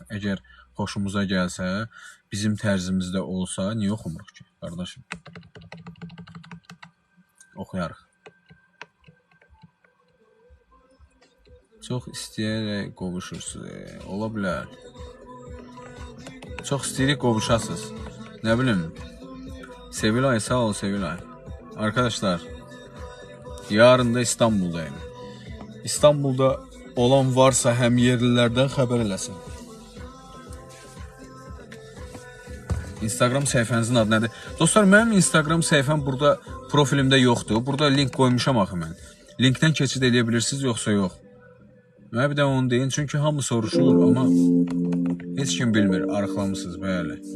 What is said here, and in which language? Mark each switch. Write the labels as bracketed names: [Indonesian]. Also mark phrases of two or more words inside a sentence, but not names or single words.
[Azerbaijani] Əgər xoşumuza gəlsə, bizim tərzimizdə olsa, niyə oxumuruq ki, qardaşım? Oxuyarıq. Çox istəyərək qovuşursunuz. Ola bilər. Çox istəyirik qovuşasınız. Nə bilim. Sevilay, sağ ol Sevilay. [Turkish] Arkadaşlar, yarın da İstanbul'dayım. [Azerbaijani] İstanbul'da olan varsa həm yerlilərdən xəbər eləsin. Instagram səhifənizin adı nədir? Dostlar, mənim Instagram səhifəm burada profilimdə yoxdur. Burada link qoymuşam axı mən. Linkdən keçid edə bilirsiniz, yoxsa yox. Mənə bir də onu deyin, çünki hamı soruşur, amma heç kim bilmir, arıqlamısınız, bəli.